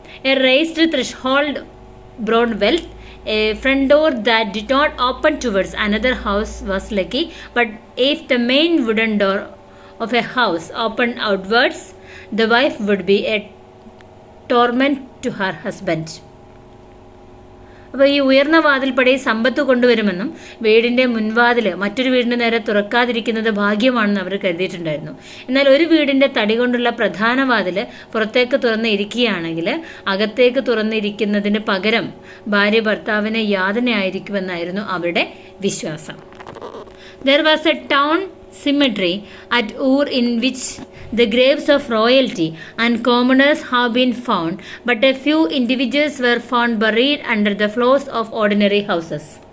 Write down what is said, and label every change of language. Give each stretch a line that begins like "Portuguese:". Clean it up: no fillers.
English: A raised threshold brought wealth. A front door that did not open towards another house was lucky, but if the main wooden door of a house opened outwards, the wife would be a torment to her husband.
Malayalam: അപ്പോൾ ഈ ഉയർന്ന വാതിൽപ്പടി സമ്പത്ത് കൊണ്ടുവരുമെന്നും വീടിൻ്റെ മുൻവാതിൽ മറ്റൊരു വീടിന് നേരെ തുറക്കാതിരിക്കുന്നത് ഭാഗ്യമാണെന്ന് അവർ കരുതിയിട്ടുണ്ടായിരുന്നു. എന്നാൽ ഒരു വീടിൻ്റെ തടി കൊണ്ടുള്ള പ്രധാന വാതിൽ പുറത്തേക്ക് തുറന്ന് ഇരിക്കുകയാണെങ്കിൽ അകത്തേക്ക് തുറന്നിരിക്കുന്നതിന് പകരം ഭാര്യ ഭർത്താവിന് യാതനയായിരിക്കുമെന്നായിരുന്നു അവരുടെ വിശ്വാസം.
English: There was a town cemetery at Ur in which the graves of royalty and commoners have been found, but a few individuals were found buried under the floors of ordinary houses.